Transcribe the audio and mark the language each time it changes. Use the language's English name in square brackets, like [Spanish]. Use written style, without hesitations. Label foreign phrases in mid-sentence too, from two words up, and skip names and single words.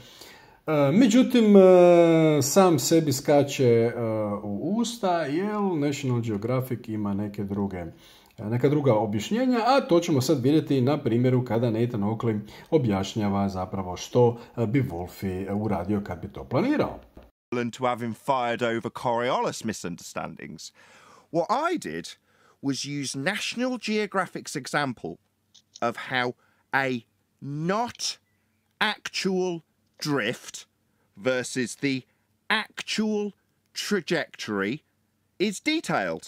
[Bosnian] Međutim, sam sebi skače u usta jer National Geographic ima neka druga objašnjenja, a to ćemo sad vidjeti na primjeru kada Nathan Oakley objašnjava zapravo što bi Wolfie uradio kad bi to planirao. [English] To have him fired over Coriolis misunderstandings. What I did was use National Geographic's example of how a not actual drift versus the actual trajectory is detailed.